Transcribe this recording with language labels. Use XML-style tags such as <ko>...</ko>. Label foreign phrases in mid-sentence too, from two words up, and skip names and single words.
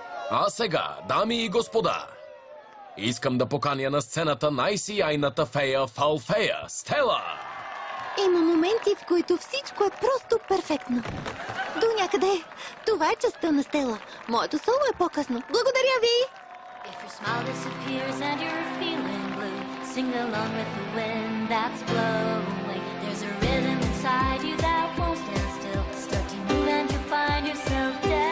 <bg>А сега, дами и господа, искам да поканя на сцената най-сияйната фея в Алфея, Стела! Има моменти, в които всичко е просто перфектно. До някъде. Това е частта на Стела. Моето соло е по-късно. Благодаря ви!</bg> <en>If your smile disappears and you're feeling blue, sing along with the wind that's blowing. There's a rhythm inside you that won't stand still. Start to move and you find yourself</en>